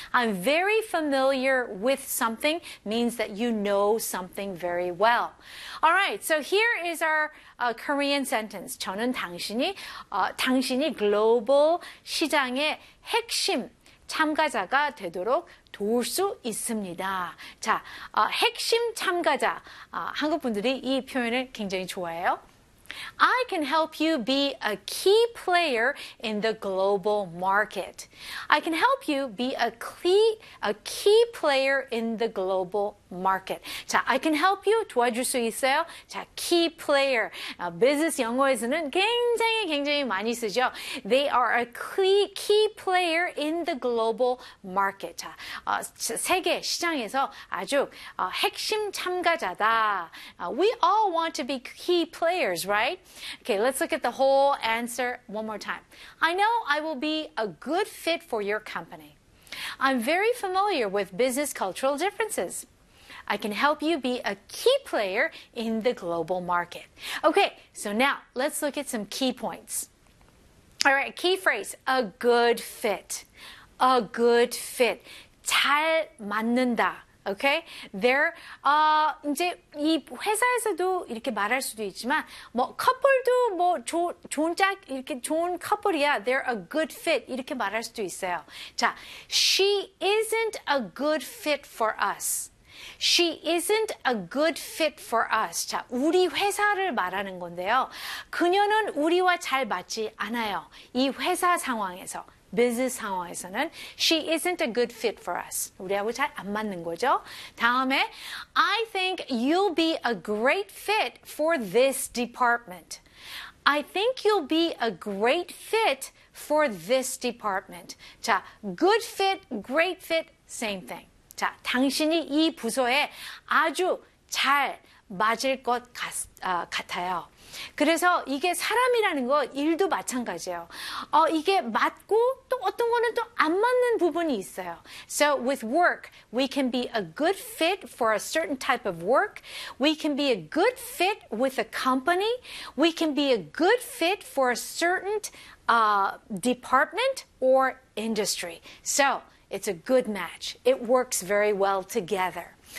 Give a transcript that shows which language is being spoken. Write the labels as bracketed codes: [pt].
[en] I'm very familiar with something means that you know something very well. All right, so here is our Korean sentence. [ko] 저는 당신이 글로벌 시장의 핵심 참가자가 되도록 도울 수 있습니다. 자, 핵심 참가자. 한국 분들이 이 표현을 굉장히 좋아해요. [en] I can help you be a key player in the global market. I can help you be a key player in the global market. 자, I can help you [ko] 도와줄 수 있어요. [en] 자, key player. [ko] Business 영어에서는 굉장히 많이 쓰죠. [en] They are a key player in the global market. [ko] 자, 세계 시장에서 아주 핵심 참가자다. [en] We all want to be key players, right? Okay, let's look at the whole answer one more time. I know I will be a good fit for your company. I'm very familiar with business cultural differences. I can help you be a key player in the global market. Okay, so now let's look at some key points. All right, key phrase, a good fit. A good fit. [ko] 잘 맞는다. [en] Okay, there. [ko] 이제 이 회사에서도 이렇게 말할 수도 있지만, 뭐 커플도 뭐 좋은 짝 이렇게 좋은 커플이야. [en] They're a good fit [ko] 이렇게 말할 수도 있어요. [en] 자, she isn't a good fit for us. She isn't a good fit for us. [ko] 자, 우리 회사를 말하는 건데요. 그녀는 우리와 잘 맞지 않아요. 이 회사 상황에서. [en] Business 상황에서는 she isn't a good fit for us. [ko] 우리하고 잘 안 맞는 거죠. 다음에 [en] I think you'll be a great fit for this department. I think you'll be a great fit for this department. 자, good fit, great fit, same thing. [ko] 자, 당신이 이 부서에 아주 잘 맞을 것 같아요. 그래서 이게 사람이라는 거 일도 마찬가지예요. 이게 맞고 또 어떤 거는 또 안 맞는 부분이 있어요. [en] So with work, we can be a good fit for a certain type of work. We can be a good fit with a company. We can be a good fit for a certain department or industry. So it's a good match. It works very well together.